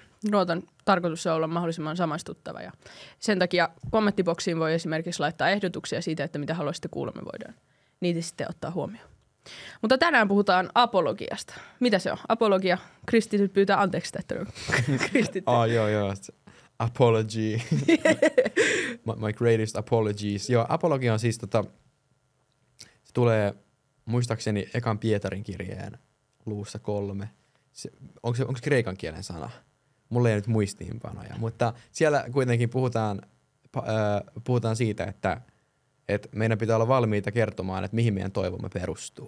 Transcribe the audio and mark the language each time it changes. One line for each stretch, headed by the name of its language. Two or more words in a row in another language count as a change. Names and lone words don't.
Finnish: Nuotan tarkoitus on olla mahdollisimman samaistuttava. Ja sen takia kommenttiboksiin voi esimerkiksi laittaa ehdotuksia siitä, että mitä haluaisitte kuulla, me voidaan niitä sitten ottaa huomioon. Mutta tänään puhutaan apologiasta. Mitä se on? Apologia. Kristityt pyytää anteeksi, että joo.
English: Apology. My greatest apologies.
Finnish: Joo, apologia on siis se tulee muistaakseni ekan Pietarin kirjeen luussa 3. Onko se kreikan kielen sana? Mulla ei nyt muistiinpanoja, mutta siellä kuitenkin puhutaan siitä, että meidän pitää olla valmiita kertomaan, että mihin meidän toivomme perustuu.